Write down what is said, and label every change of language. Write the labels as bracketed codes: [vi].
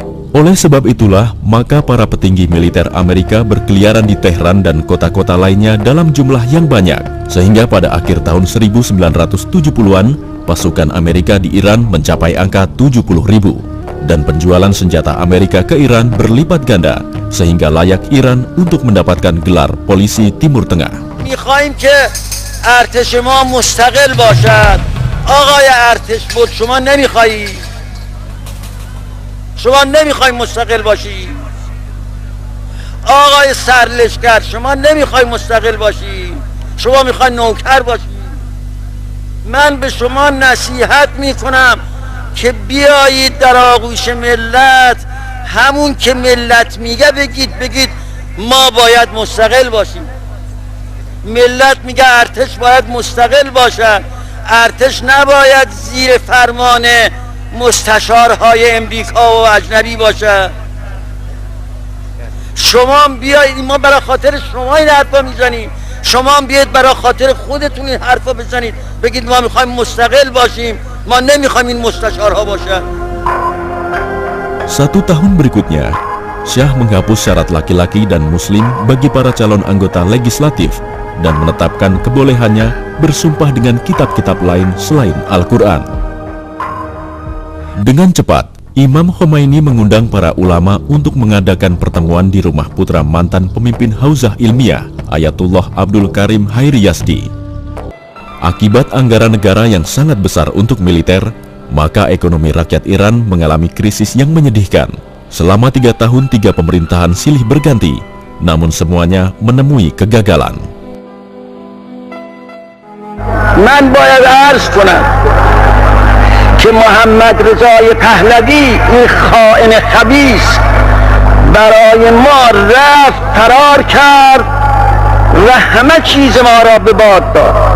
[id] Oleh sebab itulah, maka para petinggi militer Amerika berkeliaran di Tehran dan kota-kota lainnya dalam jumlah yang banyak, sehingga pada akhir tahun 1970-an, pasukan Amerika di Iran mencapai angka 70.000, dan penjualan senjata Amerika ke Iran berlipat ganda, sehingga layak Iran untuk mendapatkan gelar polisi Timur Tengah. [fa] میخوایم که ارتش ما مستقل باشد. آقای ارتش بود شما نمیخوایی؟ شما نمیخوای مستقل باشی؟ آقای سرلشکر شما نمیخوای مستقل باشی؟ شما میخوای نوکر باشی؟ من به شما نصیحت میکنم که بیایید در آغوش ملت، همون که ملت میگه بگید ما باید مستقل باشیم. ملت میگه ارتش باید مستقل باشد، ارتش نباید زیر فرمان مستشارهای امریکا و اجنبی باشه. شما بیایید، ما برای خاطر شما این حرفا میزنیم، شما بیایید برای خاطر خودتون این حرفا بزنید، بگید ما میخوایم مستقل باشیم، ما نمیخوایم این مستشارها باشه. [id] 1 tahun berikutnya, Syah menghapus syarat laki-laki dan muslim bagi para calon anggota legislatif dan menetapkan kebolehannya bersumpah dengan kitab-kitab lain selain Al-Quran. Dengan cepat, Imam Khomeini mengundang para ulama untuk mengadakan pertemuan di rumah putra mantan pemimpin Hauzah Ilmiah, Ayatullah Abdul Karim Hairi Yazdi. Akibat anggaran negara yang sangat besar untuk militer, maka ekonomi rakyat Iran mengalami krisis yang menyedihkan. Selama 3 tahun 3 pemerintahan silih berganti, namun semuanya menemui kegagalan. [fa] من باید عرض کنم که محمد رضای پهلوی این خائن خبیث برای ما رفت فرار کرد و همه چیز ما را به باد داد.